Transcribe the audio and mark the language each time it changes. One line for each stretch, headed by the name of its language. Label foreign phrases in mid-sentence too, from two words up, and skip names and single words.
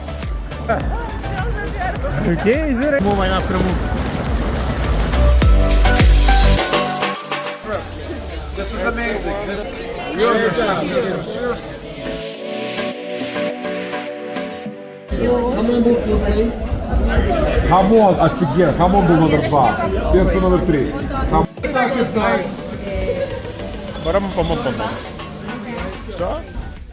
Portuguese: O que é isso? Vamos mais na frente.
English: This is amazing.
Russian: Хамон, офигенно. Хамон был номер 2. Перцы номер 3.
Portuguese: Bora vamos para o Что?